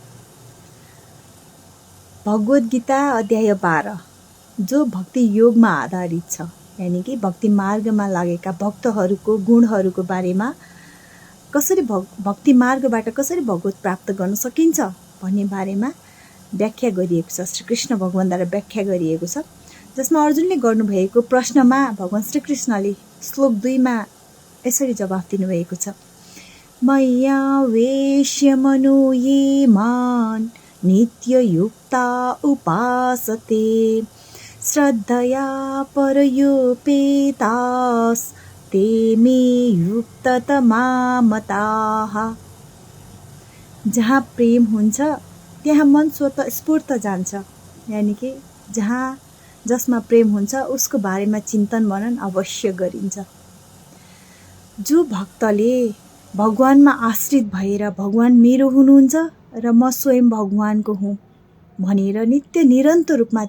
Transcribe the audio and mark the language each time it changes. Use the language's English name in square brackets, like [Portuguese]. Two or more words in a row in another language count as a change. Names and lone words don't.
[Nepali] भगवद् गीता अध्याय 12 जो भक्ति योगमा आधारित छ, यानि कि भक्ति मार्गमा लागेका भक्तहरूको गुणहरूको बारेमा, कसरी भक्ति मार्गबाट कसरी भगवत प्राप्त गर्न सकिन्छ भन्ने बारेमा व्याख्या गरिएको छ। श्री कृष्ण भगवानद्वारा व्याख्या गरिएको छ, जसमा अर्जुनले गर्नुभएको प्रश्नमा भगवान श्री कृष्णले श्लोक 2 मा यसरी जवाफ दिनुभएको छ। [Sanskrit] मय्या वेश्य मनो ये मान नित्ययुक्ता उपासते श्रद्धया परयोपेतास ते मे युक्ततमा मताः। [Nepali] जहाँ प्रेम हुन्छ त्यहाँ मन स्वतः स्फूर्त जान्छ, यानि कि जसमा प्रेम हुन्छ उसको बारेमा चिन्तन मनन अवश्य गरिन्छ। जो भक्तले भगवानमा आश्रित भएर भगवान मेरो हुनुहुन्छ र म स्वयं भगवानको हुँ भनेर नित्य निरन्तर रूपमा